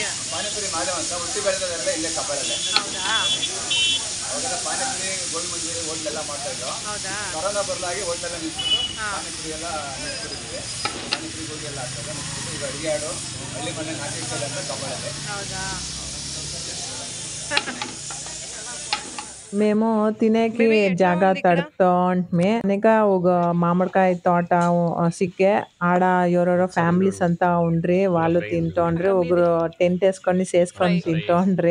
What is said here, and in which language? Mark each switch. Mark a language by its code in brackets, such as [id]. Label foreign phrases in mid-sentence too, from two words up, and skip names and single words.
[kn] ಮಾದೇವ್ ಅಂತ. ಹುಟ್ಟಿ ಬೆಳೆದದೆಲ್ಲ ಇಲ್ಲೇ ಕಬ್ಬಾಳಲ್ಲೇ. ಹೌದಾ? ಅವಾಗೆಲ್ಲ ಪಾನಿಪುರಿ ಗೋಲ್ಡ್ ಮಂಜೂರಿ ಹೋಟ್ಲೆಲ್ಲ ಮಾಡ್ತಾ ಇದ್ರು. ಹೌದಾ? ಕೊರೋನಾ ಬರಲಾಗಿ ಹೋಟ್ಲೆಲ್ಲ ನಿಲ್ಸ್ಬಿಟ್ಟು ಪಾನಿಪುರಿ ಎಲ್ಲ ನಿಲ್ಸ್ಬಿಟ್ಟಿದ್ವಿ. ಪಾನಿಪುರಿ ಗೋಲ್ಡ್ ಎಲ್ಲ ಆಗ್ತದೆ ನಿಲ್ಸ್ಬಿಟ್ಟು ಈಗ ಅಡುಗೆ ಆಡು ಹಳ್ಳಿ ಮನೆ ನಾಟಿ ಸ್ಟೈಲ್ ಅಂತ ಕಬ್ಬಾಳಲ್ಲೇ. ಹೌದಾ? [te] మేము తినేకి జాగా తడుపుతా ఉంటే అనేక ఒక మామిడికాయ తోట సిక్కే ఆడ ఎవరెవరో ఫ్యామిలీస్ అంతా ఉండ్రి. వాళ్ళు తింటోండ్రి. ఒకరు టెంట్ వేసుకొని తింటోండ్రి.